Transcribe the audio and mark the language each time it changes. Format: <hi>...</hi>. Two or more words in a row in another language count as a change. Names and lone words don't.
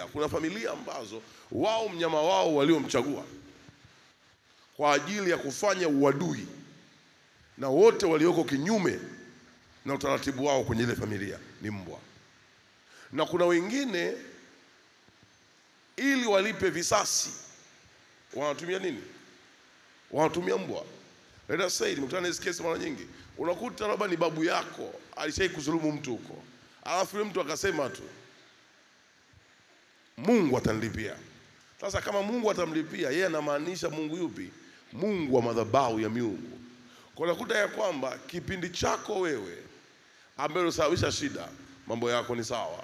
<sw>Kuna familia ambazo wao mnyama wao waliomchagua kwa ajili ya kufanya uadui na wote walioko kinyume na utaratibu wao kwenye ile familia ni mbwa. Na kuna wengine ili walipe visasi wanatumia nini? Wanatumia mbwa.</sw> <en>Let us say,</en> <sw>nimekutana na hizo kesi mara nyingi. Unakuta labda ni babu yako alishai kudhulumu mtu huko, alafu yule mtu akasema tu Mungu atanilipia. Sasa kama Mungu atamlipia, yeye anamaanisha Mungu yupi? Mungu wa madhabahu ya miungu. Kwa unakuta ya kwamba kipindi chako wewe ambaye unasababisha shida, mambo yako ni sawa.</sw>